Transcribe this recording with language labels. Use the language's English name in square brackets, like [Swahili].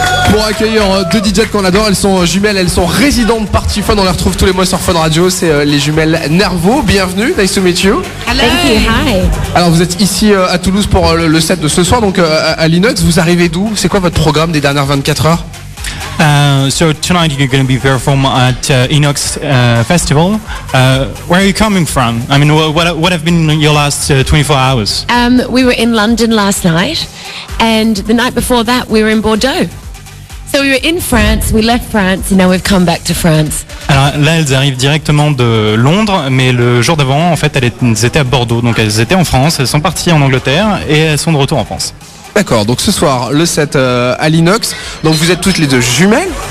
[French] Pour accueillir deux DJs qu'on adore, elles sont jumelles, elles sont résidentes Party Fun, on les retrouve tous les mois sur Fun Radio, c'est les jumelles Nervo, bienvenue, [English] nice to meet you. Hello. Thank you, hi. [French] Alors vous êtes ici à Toulouse pour le set de ce soir, donc à l'Inox, vous arrivez d'où? C'est quoi votre programme des dernières 24 heures? [English] So tonight you're going to be performing at Inox Festival. Where are you coming from? I mean, what have been your last 24 hours? We were in London last night, and the night before that we were in Bordeaux. So we were in France, we left France, and now we've come back to France. [French] Alors là, elles arrivent directement de Londres, mais le jour d'avant, en fait, elles étaient à Bordeaux. Donc elles étaient en France, elles sont parties en Angleterre et elles sont de retour en France. D'accord, donc ce soir, le set à l'Inox. Donc vous êtes toutes les deux jumelles.